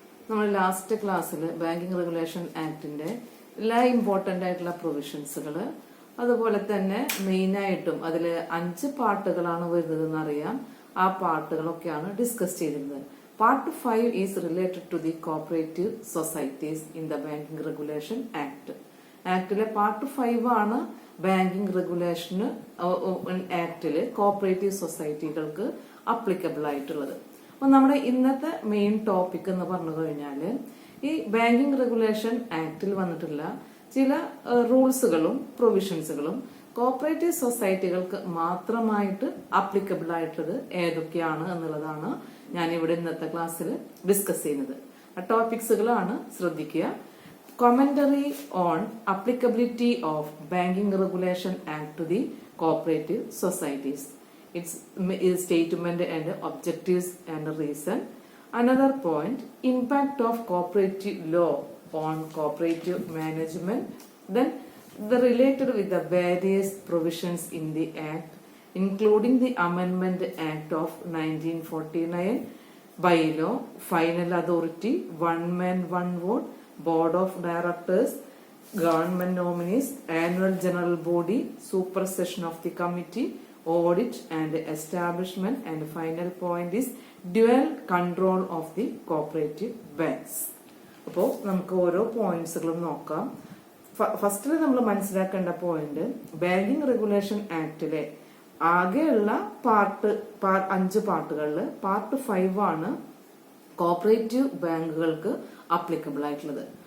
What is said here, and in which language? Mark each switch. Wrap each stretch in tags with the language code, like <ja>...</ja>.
<ml>നമ്മൾ ലാസ്റ്റ് ക്ലാസ്സിൽ banking regulation ആക്ടിന്റെ എല്ലാ ഇമ്പോർട്ടന്റ് ആയിട്ടുള്ള പ്രൊവിഷൻസുകൾ, അതുപോലെ തന്നെ മെയിനായിട്ടും അതിൽ 5 പാർട്ടുകളാണ് വരുന്നതെന്ന് അറിയാം. ആ പാർട്ടുകളൊക്കെയാണ് ഡിസ്കസ് ചെയ്തിരുന്നത്.</ml> <en>Part 5 is related to the cooperative societies in the Banking Regulation Act.</en> <ml>ആക്ടിലെ part 5 ആണ് ബാങ്കിങ് റെഗുലേഷൻ ആക്ടില് കോപ്പറേറ്റീവ് സൊസൈറ്റികൾക്ക് അപ്ലിക്കബിൾ ആയിട്ടുള്ളത്. അപ്പൊ നമ്മുടെ ഇന്നത്തെ മെയിൻ ടോപ്പിക് എന്ന് പറഞ്ഞു കഴിഞ്ഞാല് ഈ ബാങ്കിങ് റെഗുലേഷൻ ആക്ടിൽ വന്നിട്ടുള്ള ചില റൂൾസുകളും പ്രൊവിഷൻസുകളും കോപ്പറേറ്റീവ് സൊസൈറ്റികൾക്ക് മാത്രമായിട്ട് അപ്ലിക്കബിൾ ആയിട്ടുള്ളത് ഏതൊക്കെയാണ് എന്നുള്ളതാണ് ഞാൻ ഇവിടെ ഇന്നത്തെ ക്ലാസ്സിൽ ഡിസ്കസ് ചെയ്യുന്നത്. ആ ടോപ്പിക്സുകളാണ് ശ്രദ്ധിക്കുക.</ml> <en>Commentary on applicability of Banking Regulation Act to the cooperative societies. Its statement and objectives and reason. Another point, impact of cooperative law on cooperative management. Then the related with the various provisions in the Act, including the Amendment Act of 1949, bylaw, final authority, one man, one vote, board of directors, government nominees, annual general body, supersession of the committee, audit and establishment, and final point is dual control of the cooperative banks.</en> <ml>അപ്പോൾ നമുക്ക് ഓരോ പോയിന്റ്സുകളും നോക്കാം. ഫസ്റ്റിൽ നമ്മൾ മനസ്സിലാക്കേണ്ട point, banking regulation ആക്ടിലെ ആകെയുള്ള 5 പാർട്ടുകളിൽ part 5 ആണ് cooperative ബാങ്കുകൾക്ക് അപ്ലിക്കബിൾ ആയിട്ടുള്ളത്.</ml>